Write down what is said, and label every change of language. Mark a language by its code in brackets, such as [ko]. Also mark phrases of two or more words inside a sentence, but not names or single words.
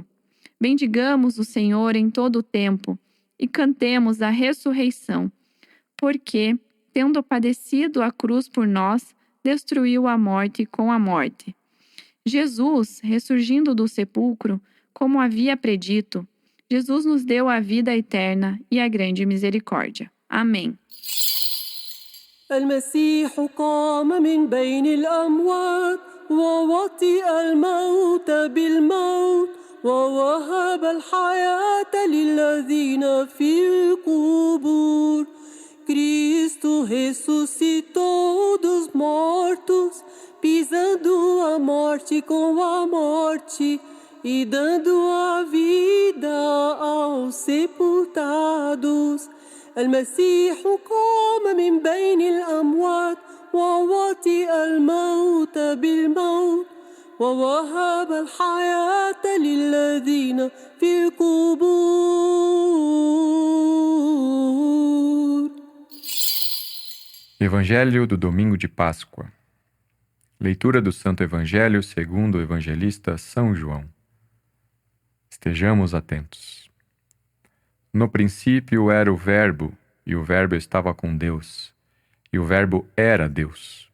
[pt] Bendigamos o Senhor em todo o tempo e cantemos a ressurreição, porque, tendo padecido a cruz por nós, destruiu a morte com a morte. Jesus, ressurgindo do sepulcro, como havia predito, Jesus nos deu a vida eterna e a grande misericórdia. Amém. [ar] المسيح قام من بين الأموات ووطئ الموت بالموت ووهب الحياة للذين في القبور. [pt] Cristo ressuscitou dos mortos, pisando a morte com a morte e dando a vida aos sepultados. [ar] المسيح قام من بين الأموات ووطئ الموت بالموت ووهب الحياة للذين في القبور. [pt] Evangelho do Domingo de Páscoa. Leitura do Santo Evangelho segundo o evangelista São João. Estejamos atentos. No princípio era o Verbo, e o Verbo estava com Deus, e o Verbo era Deus.